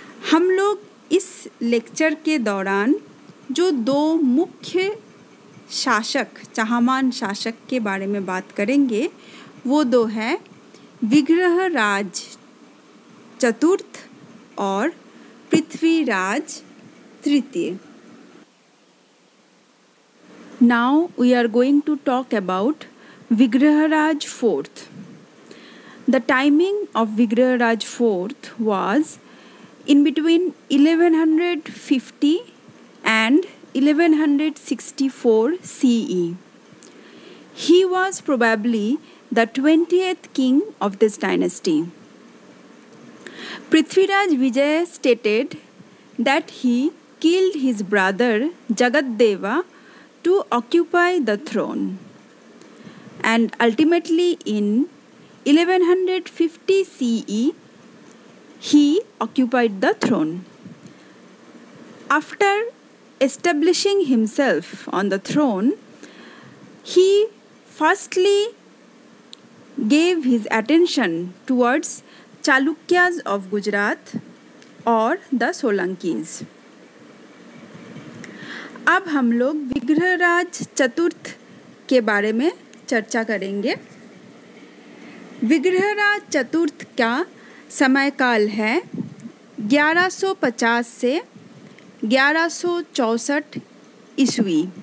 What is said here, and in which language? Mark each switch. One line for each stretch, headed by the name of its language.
Hindi: हम लोग इस लेक्चर के दौरान जो दो मुख्य शासक, चाहमान शासक के बारे में बात करेंगे, वो दो हैं विग्रहराज चतुर्थ और पृथ्वीराज तृतीय.
English: Now we are going to talk about Vigraharaj IV. The timing of Vigraharaj IV was in between 1150 and 1164 CE. He was probably the 20th king of this dynasty. Prithviraj Vijay stated that he killed his brother Jagadeva to occupy the throne, and ultimately in 1150 CE he occupied the throne. After establishing himself on the throne, he firstly gave his attention towards Chalukyas of Gujarat
Hindi: और
English: The Solankis.
Hindi: अब हम लोग विग्रहराज चतुर्थ के बारे में चर्चा करेंगे. विग्रहराज चतुर्थ का समयकाल है 1150 से 1164 ईस्वी.